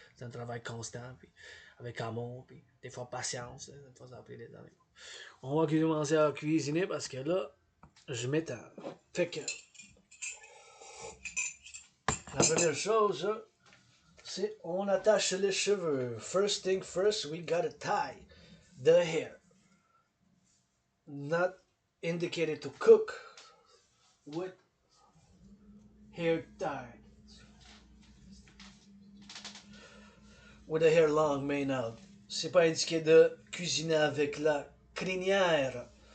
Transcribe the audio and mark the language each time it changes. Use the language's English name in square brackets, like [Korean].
[French] C'est un travail constant, puis avec amour, puis des fois patience, des fois ça a pris des années. On va commencer à cuisiner parce que là, je m'étends. Fait que la première chose, c'est on attache les cheveux. [English] First thing first, we gotta tie the hair. Not indicated to cook with hair tied. With the hair long mane out. [French] C'est pas indiqué de cuisiner avec la crinière.